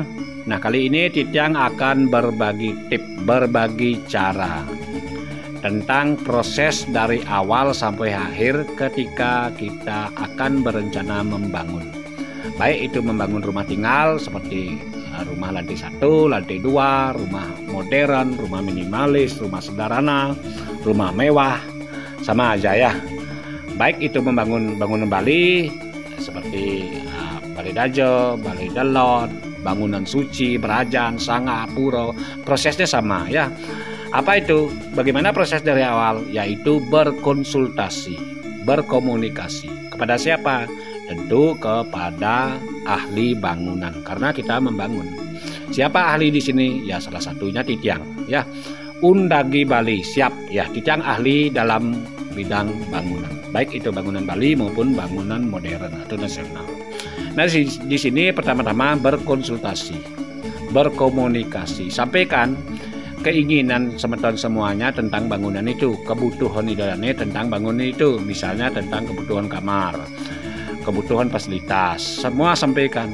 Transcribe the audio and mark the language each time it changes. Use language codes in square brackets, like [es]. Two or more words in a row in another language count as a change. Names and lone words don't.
[id] Nah, kali ini Titiang akan berbagi tip, berbagi cara tentang proses dari awal sampai akhir ketika kita akan berencana membangun. Baik itu membangun rumah tinggal seperti rumah lantai 1, lantai 2, rumah modern, rumah minimalis, rumah sederhana, rumah mewah, sama aja ya. Baik itu membangun bangunan Bali seperti Balai Dajo, Balai Delot, bangunan suci, berajan, sanga, pura, prosesnya sama ya. Apa itu? Bagaimana proses dari awal? Yaitu berkonsultasi, berkomunikasi. Kepada siapa? Tentu kepada ahli bangunan, karena kita membangun. Siapa ahli di sini? Ya salah satunya Titiang ya. Undagi Bali siap ya. Titiang ahli dalam bidang bangunan, baik itu bangunan Bali maupun bangunan modern atau nasional. Nah di sini pertama-tama berkonsultasi, berkomunikasi, sampaikan keinginan semeton semuanya tentang bangunan itu, kebutuhan idolane tentang bangunan itu, misalnya tentang kebutuhan kamar, kebutuhan fasilitas, semua sampaikan.